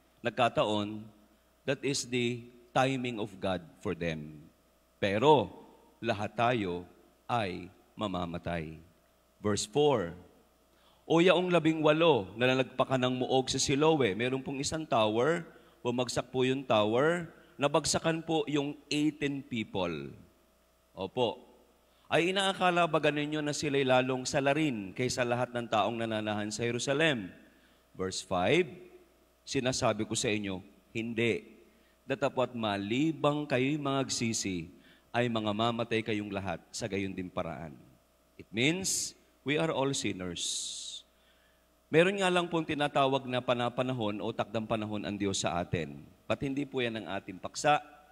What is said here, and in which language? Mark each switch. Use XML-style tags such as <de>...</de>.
<en>Nagkataon, that is the timing of God for them.</en> <tl>Pero, lahat tayo ay mamamatay. Verse 4, o yaong 18 na nalagpakan ng muog sa Siloe, meron pong isang tower, bumagsak po yung tower, nabagsakan po yung 18 people. Opo. Ay inaakala ba ninyo na sila'y lalong salarin kaysa lahat ng taong nananahan sa Jerusalem? Verse 5, sinasabi ko sa inyo, hindi. Datapwat malibang kayo'y mga nagsisi, ay mga mamatay kayong lahat sa gayon din paraan.</tl> <en>It means, we are all sinners.</en> <tl>Meron nga lang pong tinatawag na panapanahon o takdang panahon ang Diyos sa atin. Pat hindi po yan ang ating paksa.</tl>